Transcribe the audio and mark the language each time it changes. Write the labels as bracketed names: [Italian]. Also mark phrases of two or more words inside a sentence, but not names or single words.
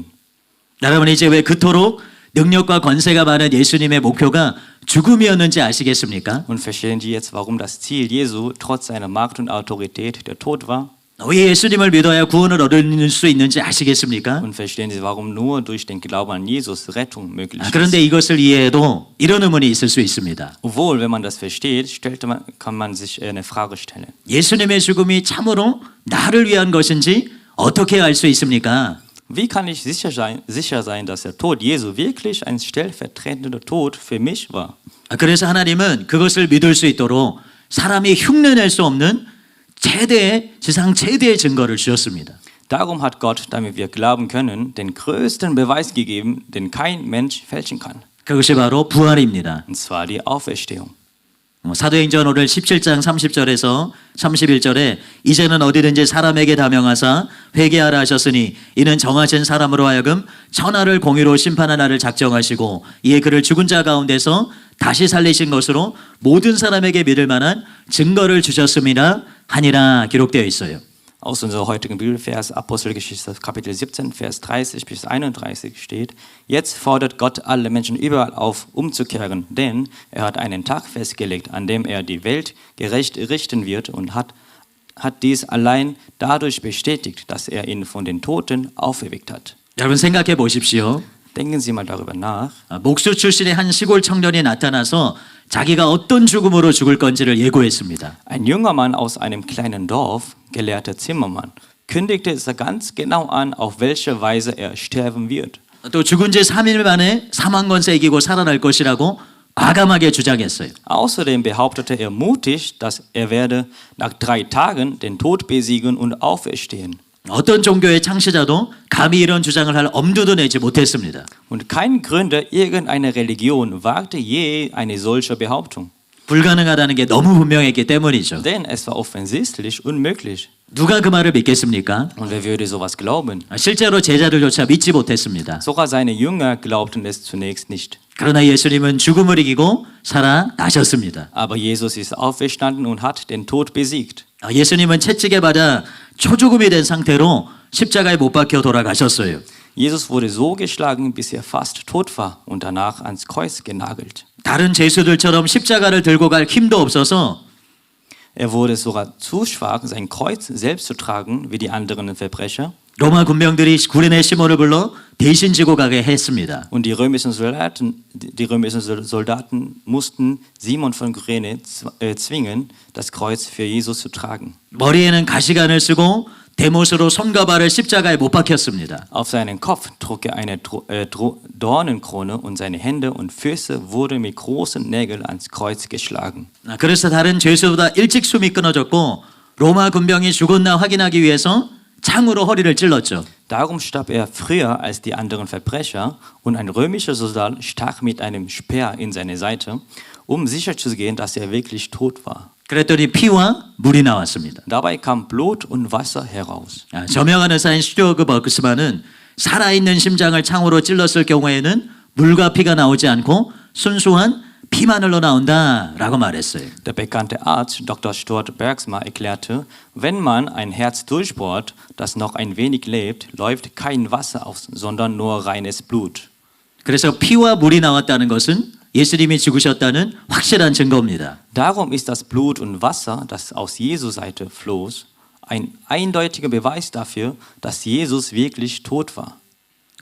[Korean] 여러분 이제 왜 그토록 능력과 권세가 많은 예수님의 목표가 죽음이었는지 아시겠습니까? [German] Und verstehen Sie jetzt, warum das Ziel Jesu trotz seiner Macht und Autorität der Tod war? [Korean] 왜 예수님을 믿어야 구원을 얻을 수 있는지 아시겠습니까? [German] Und verstehen Sie, warum nur durch den Glauben an Jesus Rettung möglich ist? [Korean] 그런데 이것을 이해해도 이런 의문이 있을 수 있습니다. [German] Obwohl, wenn man das versteht, kann man sich eine Frage stellen. [Korean] 예수님의 죽음이 참으로 나를 위한 것인지 어떻게 알 수 있습니까? [German] Wie kann ich sicher sein, dass der Tod Jesu wirklich ein stellvertretender Tod für mich war? [Korean] 그래서 하나님은 그것을 믿을 수 있도록 사람이 흉내낼 수 없는 지상 최대의 증거를 주셨습니다. [German] Darum hat Gott, damit wir glauben können, den größten Beweis gegeben, den kein Mensch fälschen kann. [Korean] 그것이 바로 부활입니다. [German] Und zwar die Auferstehung. [Korean] 사도행전 오늘 17장 30절에서 31절에 이제는 어디든지 사람에게 다명하사 회개하라 하셨으니 이는 정하신 사람으로 하여금 천하를 공의로 심판한 날을 작정하시고 이에 그를 죽은 자 가운데서 다시 살리신 것으로 모든 사람에게 믿을 만한 증거를 주셨음이라 하니라 기록되어 있어요. [German] Aus unserem heutigen Bibelvers, Apostelgeschichte Kapitel 17, Vers 30 bis 31 steht: Jetzt fordert Gott alle Menschen überall auf, umzukehren, denn er hat einen Tag festgelegt, an dem er die Welt gerecht richten wird und hat dies allein dadurch bestätigt, dass er ihn von den Toten auferweckt hat. [Korean] 여러분 생각해 보십시오. [German] Denken Sie mal darüber nach. [Korean] 목수 출신의 한 시골 청년이 나타나서 자기가 어떤 죽음으로 죽을 건지를 예고했습니다. [German] Ein junger Mann aus einem kleinen Dorf, gelehrter Zimmermann, kündigte es ganz genau an, auf welche Weise er sterben wird. [Korean] 또 죽은 지 3일 만에 사망 권세 이기고 살아날 것이라고 과감하게 주장했어요. [German] Außerdem behauptete er mutig, dass er werde nach 3 Tagen den Tod besiegen und auferstehen. [Korean] 어떤 종교의 창시자도 감히 이런 주장을 할 엄두도 내지 못했습니다. [German] Und kein Gründer irgendeiner Religion wagte je eine solche Behauptung. [Korean] 불가능하다는 게 너무 분명했기 때문이죠. [German] Denn es war offensichtlich unmöglich. [Korean] 누가 그 말을 믿겠습니까? [German] Und wer würde sowas glauben? [Korean] 실제로 제자들조차 믿지 못했습니다. [German] Sogar seine Jünger glaubten es zunächst nicht. [Korean] 그러나 예수님은 죽음을 이기고 살아나셨습니다. [German] Aber Jesus ist auferstanden und hat den Tod besiegt. [Korean] 예수님은 채찍에 맞아 초죽음이 된 상태로 십자가에 못 박혀 돌아가셨어요. [German] Jesus wurde so geschlagen, bis er fast tot war und danach ans Kreuz genagelt. [Korean] 다른 죄수들처럼 십자가를 들고 갈 힘도 없어서 [German] Er wurde sogar zu schwach, sein Kreuz selbst zu tragen, wie die anderen Verbrecher. [Korean] 로마 군병들이 구레네 시몬을 불러 대신 지고 가게 했습니다. [German] Und die römischen Soldaten mussten Simon von Kyrene zwingen, das Kreuz für Jesus zu tragen. [Korean] 머리에는 가시관을 쓰고 대못으로 손과 발을 십자가에 못 박혔습니다. [German] Auf seinen Kopf trug er eine Dornenkrone und seine Hände und Füße wurden mit großen Nägeln ans Kreuz geschlagen. [Korean] 그래서 다른 죄수보다 일찍 숨이 끊어졌고 로마 군병이 죽었나 확인하기 위해서 창으로 허리를 찔렀죠. [German] Darum starb er früher als die anderen Verbrecher und ein römischer Soldat stach mit einem Speer in seine Seite, um sicherzugehen, dass er wirklich tot war. [Korean] 그랬더니 피와 물이 나왔습니다. [German] Dabei kam Blut und Wasser heraus. [Korean] 저명한 의사인 스튜어트 버크스만은 살아있는 심장을 창으로 찔렀을 경우에는 물과 피가 나오지 않고 순수한 피만 흘러나온다라고 말했어요. [German] Der bekannte Arzt Dr. Stuart Bergsma erklärte, wenn man ein Herz durchbohrt, das noch ein wenig lebt, läuft kein Wasser aus, sondern nur reines Blut. [Korean] 그래서 피와 물이 나왔다는 것은 예수님이 죽으셨다는 확실한 증거입니다. [German] Darum ist das Blut und Wasser, das aus Jesu Seite floss, ein eindeutiger Beweis dafür, dass Jesus wirklich tot war.